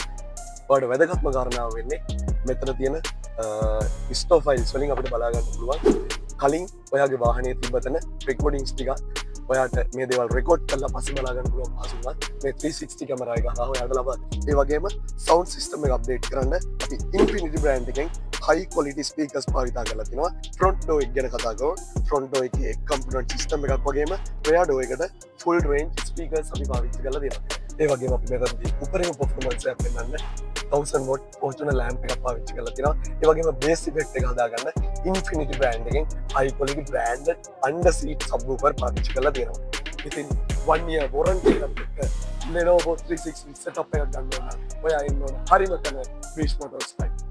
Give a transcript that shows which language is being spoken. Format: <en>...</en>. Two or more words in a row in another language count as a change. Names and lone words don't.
<si>ඔයාලට වැදගත්ම කාරණාව වෙන්නේ මෙතන තියෙන</si> <en>stop files</en> <si>වලින් අපිට බලා ගන්න පුළුවන් කලින් ඔයාගේ වාහනේ තිබ්බතන recordings ටික ඔයාට මේ දේවල් රෙකෝඩ් කරලා පස්සේ බලා ගන්න පුළුවන් පහසුකම් මේ 360 camera එක හරහා ඔයාලට ලබනවා. ඒ වගේම</si> <en>sound system</en> <si>එක update කරන්න අපි Infinity brand එකෙන්</si> <en>high quality speakers</en> <si>පාවිතා කරලා තිනවා.</si> <en>front door</en> <si>එක ගැන කතා කරමු.</si> <en>front door</en> <si>එකේ</si> <en>component system</en> <si>එකක් වගේම</si> <en>rear door</en> <si>එකට</si> <en>full range speakers</en> <si>අපි පාවිච්චි කරලා තියෙනවා. ඒ වගේම අපි මෙතනදී උපරිම performance එකක් පෙන්වන්න 1000 watt Fortuner lamp එකක් පාවිච්චි කරලා තියෙනවා. ඒ වගේම</si> <en>bass effect</en> <si>එක හදාගන්න Infinity brand එකෙන්</si> <en>high quality branded under seat subwoofer</en> <si>පාවිච්චි කරලා තියෙනවා. ඉතින් 1</si> <en>year warranty</en> <si>එකත් එක්ක Lenovo 360 setup එකක් ගන්න ඕන. ඔයා ඉන්න ඕන හරිම තැන</si> <en>beach model style</en>